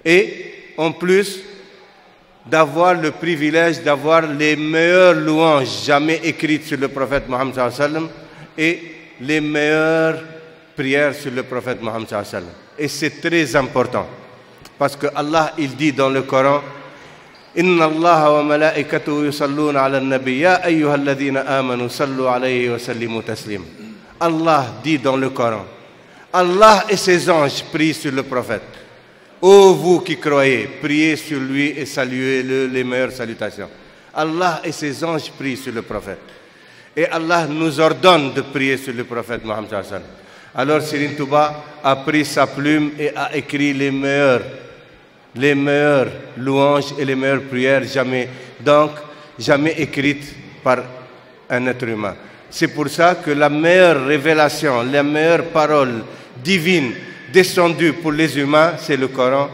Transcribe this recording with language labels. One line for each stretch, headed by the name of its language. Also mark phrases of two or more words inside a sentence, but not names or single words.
French: Et en plus d'avoir le privilège d'avoir les meilleures louanges jamais écrites sur le prophète Mohammed
Arabic: صلى الله عليه وسلم
French: et les meilleures prières sur le prophète Mohammed
Arabic: صلى الله عليه وسلم.
French: Et c'est très important parce que Allah il dit dans le Coran,
Arabic: إن الله وملائكته يصلون على النبي يا أيها الذين آمنوا صلوا عليه وسلموا تسليما.
French: Allah dit dans le Coran, Allah et ses anges prient sur le prophète. Ô vous qui croyez, priez sur lui et saluez-le les meilleures salutations. Allah et ses anges prient sur le prophète. Et Allah nous ordonne de prier sur le prophète Mohammed
Arabic: صلى الله عليه وسلم.
French: Alors Serigne Touba a pris sa plume et a écrit les meilleures louanges et les meilleures prières jamais écrites par un être humain. C'est pour ça que la meilleure révélation, la meilleure parole divine descendue pour les humains, c'est le Coran.